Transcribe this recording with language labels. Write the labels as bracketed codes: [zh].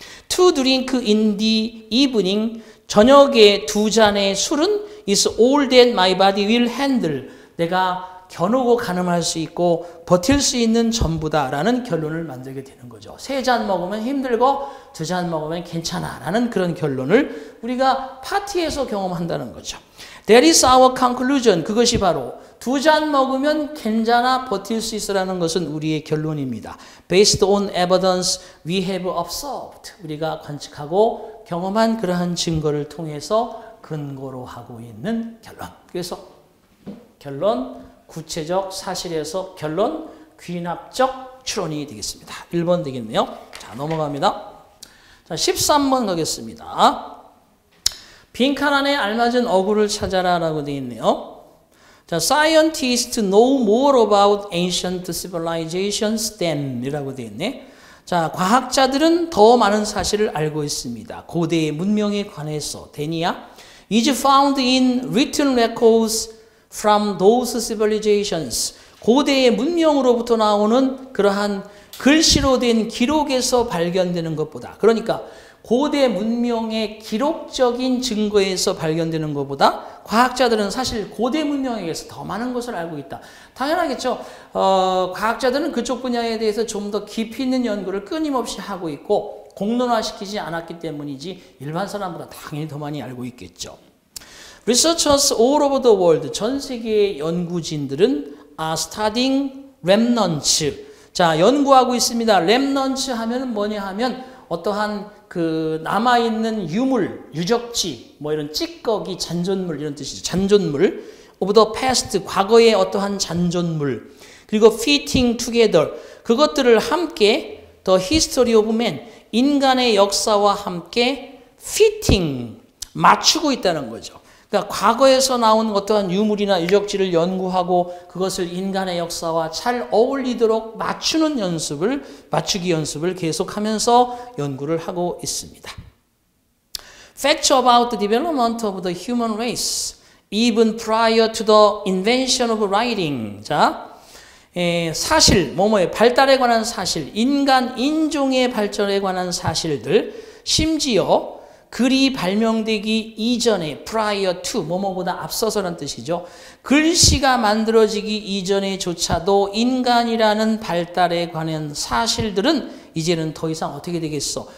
[en] to drink in the evening [ko] 저녁에 2잔의 술은 [en] is all that my body will handle [ko] 내가 겨누고 가늠할 수 있고 버틸 수 있는 전부다라는 결론을 만들게 되는 거죠. 3잔 먹으면 힘들고 2잔 먹으면 괜찮아라는 그런 결론을 우리가 파티에서 경험한다는 거죠. [en] That is our conclusion. [ko] 그것이 바로 2잔 먹으면 괜찮아 버틸 수 있으라는 것은 우리의 결론입니다. [en] Based on evidence we have observed. [ko] 우리가 관측하고 경험한 그러한 증거를 통해서 근거로 하고 있는 결론. 그래서 결론 구체적 사실에서 결론 귀납적 추론이 되겠습니다. 1번 되겠네요. 자, 넘어갑니다. 자, 13번 가겠습니다. 빈칸 안에 알맞은 어구를 찾아라 라고 되어 있네요. [en] 자, scientists know more about ancient civilizations than [ko] 이라고 되어 있네. 자, 과학자들은 더 많은 사실을 알고 있습니다. 고대의 문명에 관해서 than이야 [en] is found in written records from those civilizations. [ko] 고대의 문명으로부터 나오는 그러한 글씨로 된 기록에서 발견되는 것보다 그러니까 고대 문명의 기록적인 증거에서 발견되는 것보다 과학자들은 사실 고대 문명에 대해서 더 많은 것을 알고 있다. 당연하겠죠. 과학자들은 그쪽 분야에 대해서 좀 더 깊이 있는 연구를 끊임없이 하고 있고 공론화시키지 않았기 때문이지 일반 사람보다 당연히 더 많이 알고 있겠죠. [en] Researchers all over the world, [ko] 전 세계의 연구진들은 [en] are studying remnants. [ko] 자, 연구하고 있습니다. remnants 하면은 뭐냐 하면 어떠한 그 남아있는 유물, 유적지, 뭐 이런 찌꺼기, 잔존물 이런 뜻이죠. 잔존물. of the past, 과거의 어떠한 잔존물. 그리고 fitting together, 그것들을 함께 [en] the history of man, [ko] 인간의 역사와 함께 fitting, 맞추고 있다는 거죠. 그러니까 과거에서 나온 어떠한 유물이나 유적지를 연구하고 그것을 인간의 역사와 잘 어울리도록 맞추는 연습을, 맞추기 연습을 계속하면서 연구를 하고 있습니다. [en] Facts about the development of the human race, even prior to the invention of writing. [ko] 자, 사실, 뭐뭐의 발달에 관한 사실, 인간 인종의 발전에 관한 사실들, 심지어 글이 발명되기 이전에 prior to 뭐뭐보다 앞서서라는 뜻이죠. 글씨가 만들어지기 이전에조차도 인간이라는 발달에 관한 사실들은 이제는 더 이상 어떻게 되겠어?